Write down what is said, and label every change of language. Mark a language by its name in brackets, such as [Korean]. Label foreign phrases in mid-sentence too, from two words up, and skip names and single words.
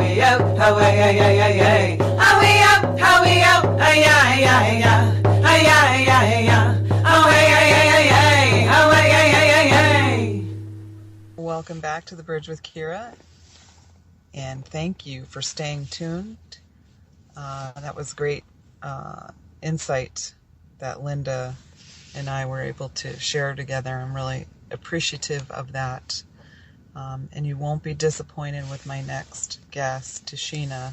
[English] out, how way, ay, ay, ay, ay. How we out, ay, ay, ay, ay. Ay, ay, ay, ay. How way, ay, ay, ay, ay. How way, ay, ay, ay, ay. Welcome back to The Bridge with Kira, and thank you for staying tuned. That was great insight that Linda and I were able to share together. I'm really appreciative of that. And you won't be disappointed with my next guest, Ta'Sina.